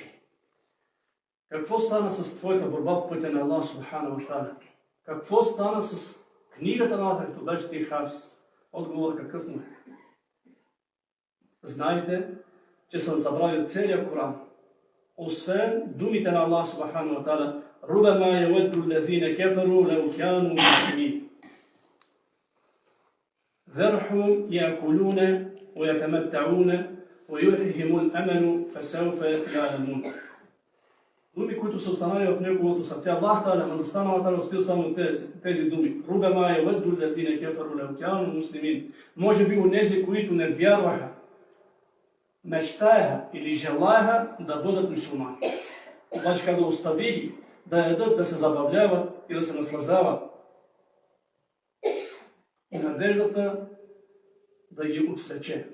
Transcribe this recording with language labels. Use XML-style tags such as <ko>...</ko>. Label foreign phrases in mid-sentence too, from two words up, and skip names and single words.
<bg>Какво стана с твоята борба по пътя на</bg> <ar>الله سبحانه وتعالى?</ar> <bg>Какво стана с книгата на Аллах, като беше ти хафис? Отговор какъв му е? Знаете, че съм забравил целия Коран. Освен думите на</bg> <ar>الله سبحانه وتعالى، ربما يود الذين كفروا لو كانوا مسلمين. ذرهم يأكلوا ويتمتعوا ويلههم الأمل فسوف يعلمون.</ar> <bg>Думи, които са останали в неговото сърце.</bg> <ar>الله تعالى,</ar> <bg>мъдростта на</bg> <ar>الله تعالى</ar> <bg>остил само тези думи.</bg> <ar>ربما يود الذين كفروا لو كانوا مسلمين.</ar> <bg>Може би онези, които не вярваха, мечтаеха или желаеха да бъдат мюсюлмани. Обаче каза, остави ги да ядат, да се забавляват и да се наслаждават. И надеждата да ги отвлече.</bg>